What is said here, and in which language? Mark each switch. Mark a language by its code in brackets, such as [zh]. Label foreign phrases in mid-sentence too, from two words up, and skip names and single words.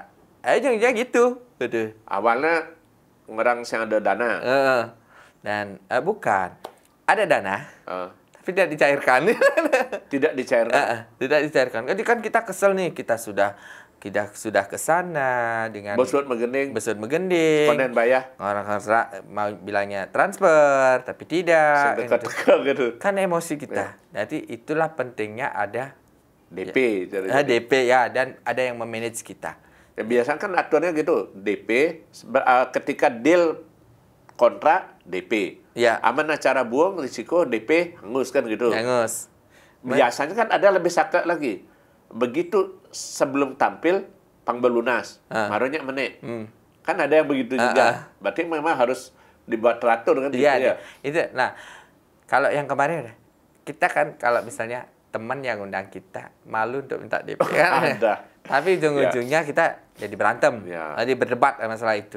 [id] Jangan gitu. Awalnya ngerang yang ada dana. Dan bukan. Ada dana. Tapi tidak dicairkan. Tidak dicairkan. Jadi kan kita kesel nih, kita sudah ke sana dengan [ban] besut megending. [id] Konden bayar. Orang mau bilangnya transfer, tapi tidak. Gitu. Kan emosi kita. Jadi itulah pentingnya ada DP. DP ya, dan ada yang memanage kita. Ya, biasanya kan aturannya gitu, DP ketika deal kontrak DP. Ya. Aman acara buang risiko DP hangus kan gitu. Hangus. Biasanya kan ada lebih sakit lagi. Begitu sebelum tampil pangbelunas, [ban] maronya menek. [id] Kan ada yang begitu juga. Berarti memang harus dibuat teratur kan gitu ya. Itu. Nah, kalau yang kemarin kita kan kalau misalnya teman yang undang kita malu untuk minta DP kan. Ada. Tapi ujung-ujungnya kita jadi berantem, jadi berdebat masalah itu.